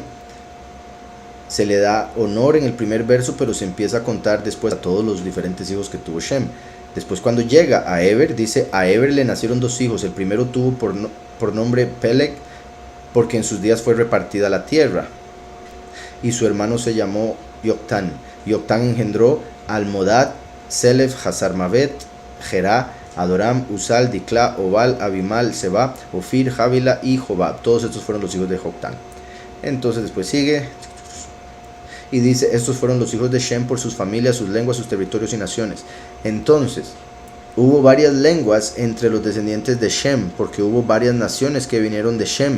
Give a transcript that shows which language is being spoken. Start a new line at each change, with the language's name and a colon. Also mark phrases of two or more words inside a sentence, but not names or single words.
Spanish: Se le da honor en el primer verso, pero se empieza a contar después a todos los diferentes hijos que tuvo Shem. Después, cuando llega a Eber, dice: a Eber le nacieron dos hijos. El primero tuvo por nombre Peleg, porque en sus días fue repartida la tierra, y su hermano se llamó Yoctán. Yoctán engendró Almodad, Selef, Hazarmavet, Gerá, Adoram, Usal, Diclá, Obal, Abimal, Seba, Ofir, Javila y Jobab. Todos estos fueron los hijos de Joctán. Entonces después sigue y dice: estos fueron los hijos de Shem por sus familias, sus lenguas, sus territorios y naciones. Entonces hubo varias lenguas entre los descendientes de Shem, porque hubo varias naciones que vinieron de Shem.